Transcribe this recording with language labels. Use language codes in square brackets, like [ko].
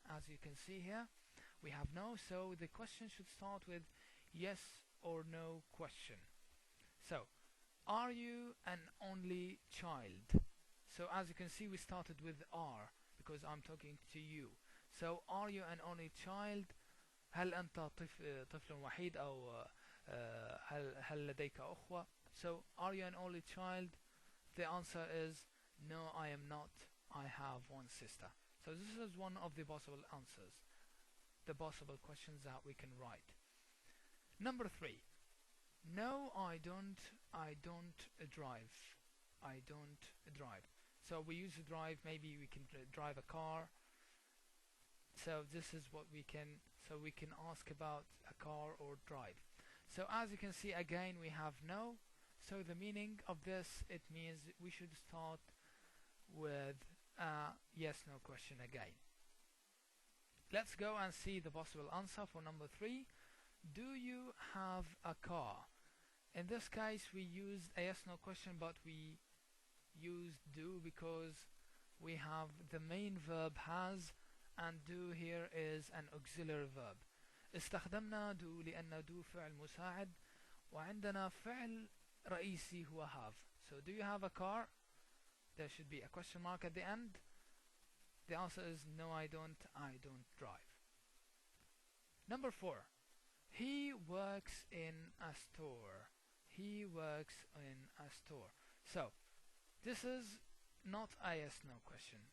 [en] As you can see here, we have no, so the question should start with yes or no question. So, are you an only child? So as you can see, we started with are because I'm talking to you. So are you an only child? [ar] هل أنت طفل وحيد أو هل لديك أخوة؟ [en] So are you an only child? The answer is no, I am not. I have one sister. So this is one of the possible answers, the possible questions that we can write. Number 3. No, I don't drive. I don't drive. So we use drive, maybe we can drive a car. So this is what we can, so we can ask about a car or drive. So as you can see, again we have no. So the meaning of this, it means we should start with a yes/no question again. Let's go and see the possible answer for number 3. Do you have a car? In this case we used a yes/no question, but we used do because we have the main verb has, and do here is an auxiliary verb. [ar] استخدمنا do لأن do فعل مساعد وعندنا فعل رئيسي هو have. [en] So do you have a car? There should be a question mark at the end. The answer is no, I don't drive. Number 4. He works in a store. He works in a store. So this is not a yes/no question.